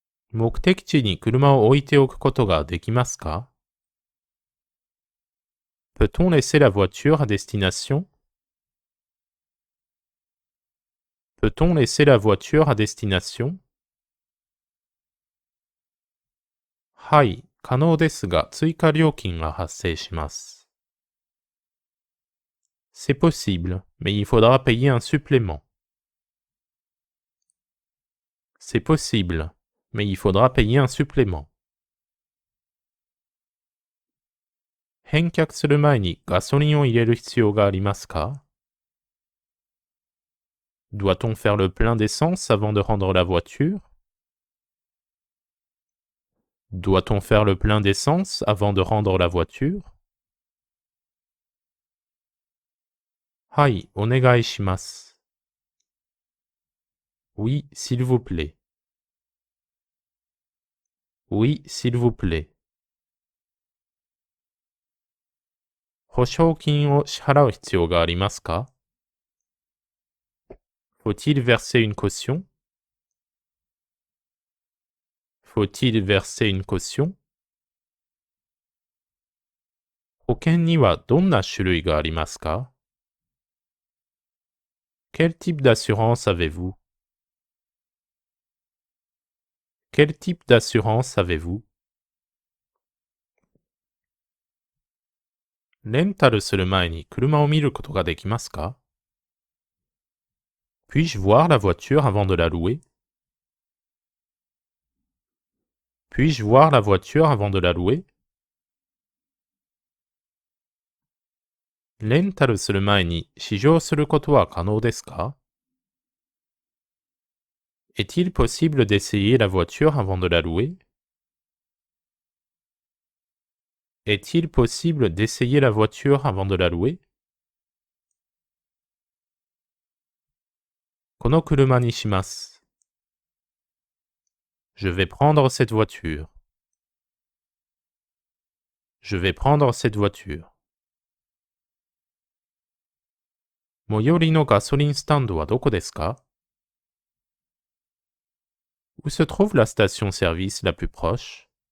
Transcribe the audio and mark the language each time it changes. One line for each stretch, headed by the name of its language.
Japanese: 目的地に車を置いておくことができますか
French: Peut-on laisser la voiture à destination? Peut-on laisser la voiture à destination?
Japanese: はい、可能ですが追加料金が発生します。
French: C'est possible, mais il faudra payer un supplément. C'est possible, mais il faudra payer un supplément.
Japanese: 返却する前にガソリンを入れる必要がありますか
French: Doit-on faire le plein d'essence avant de rendre la voiture? Doit-on faire le plein d'essence avant de rendre la voiture?
Japanese: はい、お願いします。
French: Oui, s'il vous plaît. Oui, s'il vous plaît.
Japanese: 保証金を支払う必要がありますか
French: Faut-il verser une caution? Faut-il verser une caution?
Japanese: 保険にはどんな種類がありますか
French: Quel type d'assurance avez-vous? Quel type d'assurance avez-vous?
Japanese: レンタルする前に車を見ることができますか
French: Puis-je voir la voiture avant de la louer? Puis-je voir la voiture avant de la louer?
Japanese: レンタルする前に試乗することは可能ですか
French: Est-il possible d'essayer la voiture avant de la louer? Est-il possible d'essayer la voiture avant de la louer?
Japanese: この車にします。
French: Je vais prendre cette voiture. Je vais prendre cette voiture.
Japanese: 最寄りのガソリンスタンドはどこですか
French: Où se trouve la station-service la plus proche?